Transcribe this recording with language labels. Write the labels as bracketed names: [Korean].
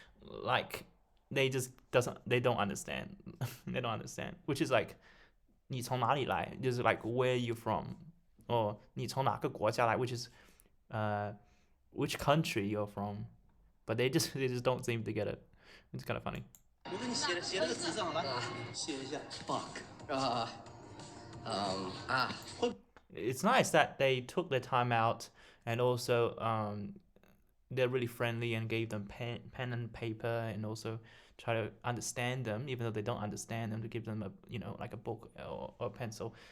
[English] Like they don't understand. They don't understand. Which is like, [Chinese] 你从哪里来? [English] Just like where are you from? Or [Chinese] 你从哪个国家来? [English] Which is, which country you're from? But they just don't seem to get it. It's kind of funny. [Chinese] 我给你写了个纸上来，写一下。 [English] Fuck. It's nice that they took their time out, and also they're really friendly and gave them pen and paper, and also try to understand them, even though they don't understand them, to give them like a book or a pencil.